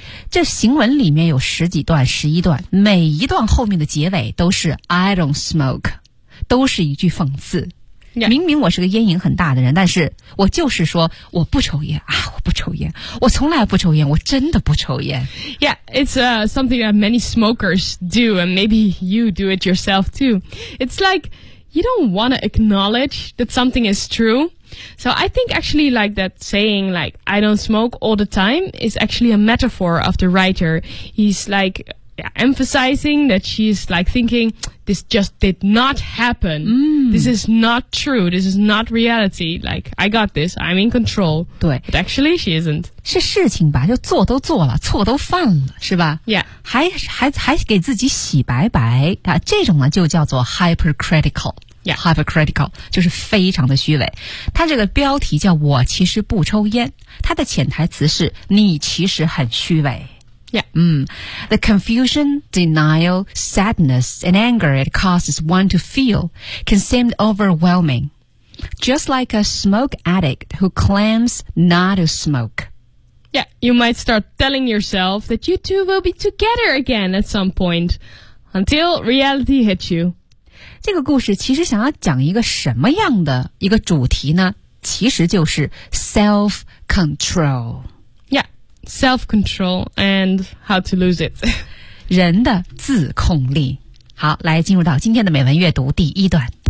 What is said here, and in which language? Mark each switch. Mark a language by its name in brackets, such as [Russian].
[Chinese] 这行文里面有十几段十一段，每一段后面的结尾都是 [English] I don't smoke， [Chinese] 都是一句讽刺、 yeah. 明明我是个烟瘾很大的人，但是我就是说我不抽烟啊，我不抽烟，我从来不抽烟，我真的不抽烟。 [English] Yeah, it's、something that many smokers do, and maybe you do it yourself too. It's likeYou don't want to acknowledge that something is true. So I think actually like that saying like, I don't smoke all the time is actually a metaphor of the writer. He's like, yeah, emphasizing that she's like thinking, this just did not happen.、 Mm. This is not true. This is not reality. Like, I got this. I'm in control. [Chinese] 对。 [English] But actually she isn't. [Chinese] 是事情吧，就做都做了，错都犯了，是吧？ Yeah. 还给自己洗白白，这种呢就叫做 hypercritical。 Yeah. Hypercritical 就是非常的虚伪。他这个标题叫我其实不抽烟，他的潜台词是你其实很虚伪。 Yeah. [English] The confusion, denial, sadness, and anger it causes one to feel can seem overwhelming. Just like a smoke addict who claims not to smoke. Yeah, you might start telling yourself that you two will be together again at some point, until reality hits you. [Chinese] 这个故事其实想要讲一个什么样的一个主题呢？其实就是 self-control. [English] Self-control and how to lose it. [Chinese] 人的自控力。好，来进入到今天的美文阅读第一段。